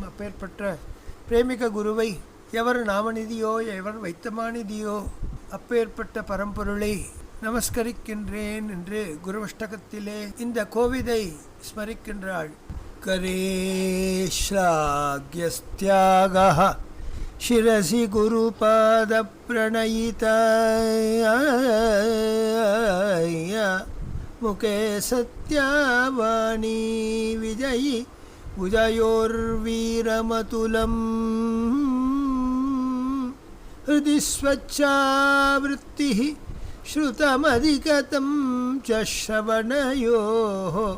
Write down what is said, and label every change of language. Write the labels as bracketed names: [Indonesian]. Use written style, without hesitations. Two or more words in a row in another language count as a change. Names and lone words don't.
[Tamil] அப்பேற்பட்ட பிரேமிக குருவை எவர் நாமநிதியோ எவர் வைத்தமாநிதியோ அப்பேற்பட்ட பரம்பொருளை நமஸ்கரிக்கின்றேன் என்று குருவஷ்டகத்திலே இந்த கோவிதை ஸ்மரிக்கின்றாள். [Sanskrit] கரேஷ்லாக்யஸ்த்யாகः शिरसि गुरुपादप्रणयिताय मुखे सत्यावाणी विजयी उदयोर्वीरमतुलम् हृदि स्वच्छावृत्तिः श्रुतमधिगतं च श्रवणयोः